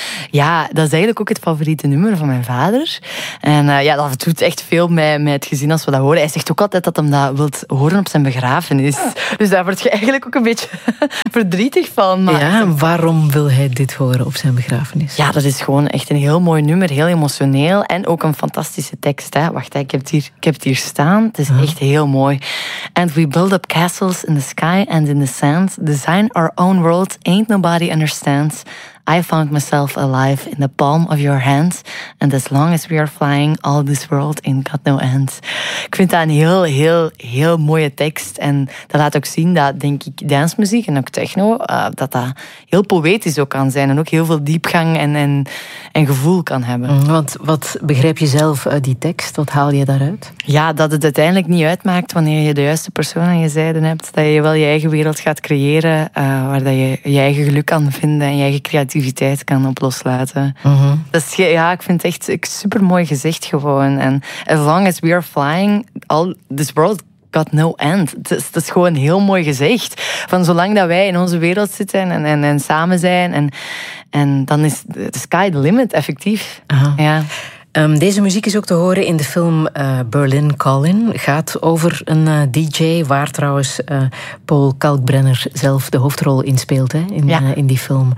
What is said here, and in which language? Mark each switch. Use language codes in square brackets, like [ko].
[nl] Ja, dat is eigenlijk ook het favoriete nummer van mijn vader. En ja, dat doet echt veel met het gezin als we dat horen. Hij zegt ook altijd dat hij dat wilt horen op zijn begrafenis. Ja. Dus daar word je eigenlijk ook een beetje verdrietig van. Maar ja, waarom wil hij dit horen op zijn begrafenis? Ja, dat is gewoon echt een heel mooi nummer, heel emotioneel. En ook een fantastische tekst, hè? Wacht, ik heb het hier staan. Het is echt heel mooi. [en] And we build up castles in the sky and in the sand. Design our own world, ain't nobody understands. I found myself alive in the palm of your hand. And as long as we are flying, all this world ain't got no end. [nl] Ik vind dat een heel, heel, heel mooie tekst. En dat laat ook zien dat, denk ik, dancemuziek en ook techno, dat heel poëtisch ook kan zijn. En ook heel veel diepgang en gevoel kan hebben. Wat begrijp je zelf uit die tekst? Wat haal je daaruit? Ja, dat het uiteindelijk niet uitmaakt wanneer je de juiste persoon aan je zijde hebt. Dat je wel je eigen wereld gaat creëren, waar dat je eigen geluk kan vinden en je eigen creativiteit kan op loslaten. Uh-huh. Dat is, ja, ik vind het echt een supermooi gezicht gewoon. [en] En as long as we are flying, all this world got no end. [nl] Dat is gewoon een heel mooi gezicht. Van zolang dat wij in onze wereld zitten en samen zijn, en dan is [en] the sky the limit, [nl] effectief. Uh-huh. Ja. Deze muziek is ook te horen in de film Berlin Calling. Gaat over een DJ waar trouwens Paul Kalkbrenner zelf de hoofdrol in speelt, hè, in die film.